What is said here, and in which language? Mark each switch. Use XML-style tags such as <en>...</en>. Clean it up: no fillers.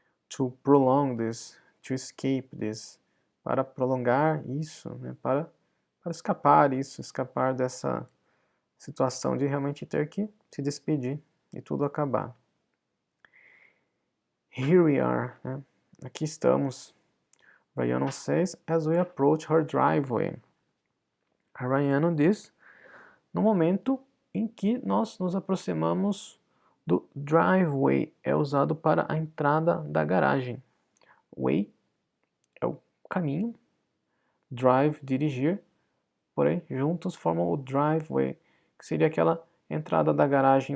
<en>To prolong this, to escape this.</en> <pt>Para prolongar isso, né? Para escapar escapar dessa situação de realmente ter que se despedir e tudo acabar.</pt> <en>Here we are,</en> <pt>né? Aqui estamos.</pt> <en>Rayano says as we approach her driveway.</en> <pt>A Rayano diz no momento em que nós nos aproximamos do driveway, é usado para a entrada da garagem. Way é o caminho, drive, dirigir, porém juntos formam o driveway, que seria aquela entrada da garagem.</pt>